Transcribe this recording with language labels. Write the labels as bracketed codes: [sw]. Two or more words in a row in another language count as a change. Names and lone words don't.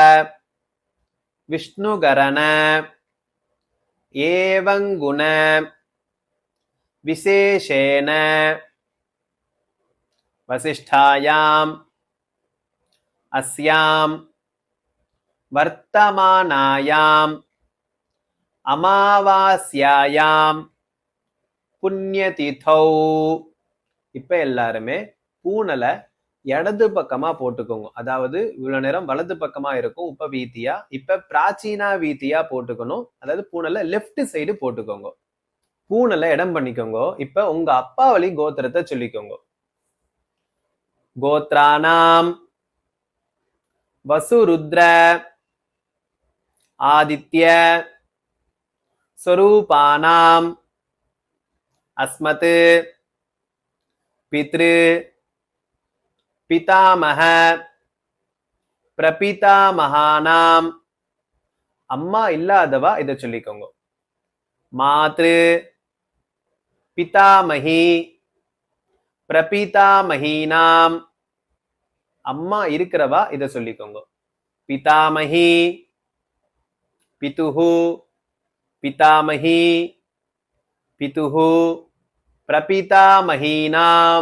[sa] विष्णुगरण एवं गुण विशेषेण वसिष्ठायाम् अस्यां वर्तमानायाम् अमावास्यायां புண்ணியதிதௌ. [ta] இப்ப எல்லாருமே பூனலை இடது பக்கமா போட்டுக்கோங்க. அதாவது இவ்வளவு நேரம் வலது பக்கமா இருக்கும் உபவீதியா, இப்ப பிராச்சீனா வீதியா போட்டுக்கணும். அதாவது பூனலை [en] left side [ta] போட்டுக்கோங்க. பூனலை இடம் பண்ணிக்கோங்க. இப்ப உங்க அப்பா வழி கோத்திரத்தை சொல்லிக்கோங்க. [sa] गोत्राणाम् वसुरुद्र आदित्य स्वरूपाणाम् अस्मत् पितृ पितामह प्रपितामहानाम. [ta] அம்மா இல்லாதவா இதை சொல்லிக்கோங்க. [sa] मातृ पितामही प्रपितामहीनाम्. [ta] அம்மா இருக்கிறவா இதை சொல்லிக்கோங்க. [sa] पितामही पितुः पितामही पितुः प्रपितामहीनाम्.